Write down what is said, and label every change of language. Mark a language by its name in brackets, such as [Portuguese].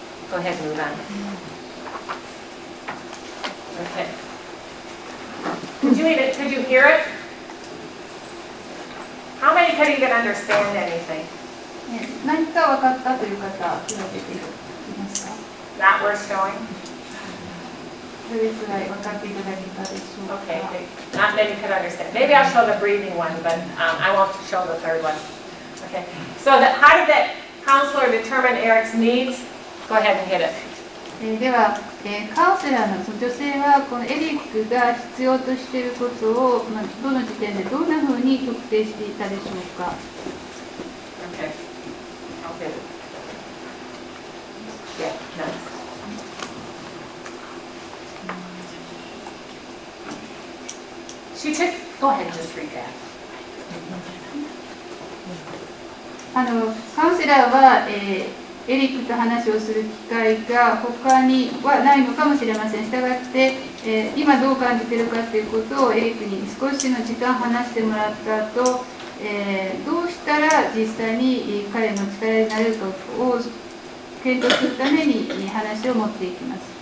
[English] Go ahead and move on. Okay. Could you hear it? How many could even understand anything? [Japanese] 何か分かったという方、手を挙げていますか？ [English] Not worth showing? [Japanese] どれくらい分かっていただけたでしょうか？ [English] Okay, not many could understand. Maybe I'll show the breathing one, but I won't show the third one. Okay, so how did that counselor determine Eric's needs? Go ahead and hit it. [Japanese] では、カウンセラーの女性はこのエリックが必要としていることを、どの時点でどんなふうに特定していたでしょうか。 [English] Okay, I'll hit it. Yeah, nice. She took, go ahead and just read that. [Japanese] カウンセラーは、エリックと話をする機会が他にはないのかもしれません。したがって、今どう感じているかということをエリックに少しの時間話してもらった後、どうしたら実際に彼の力になれるかを検討するために話を持っていきます。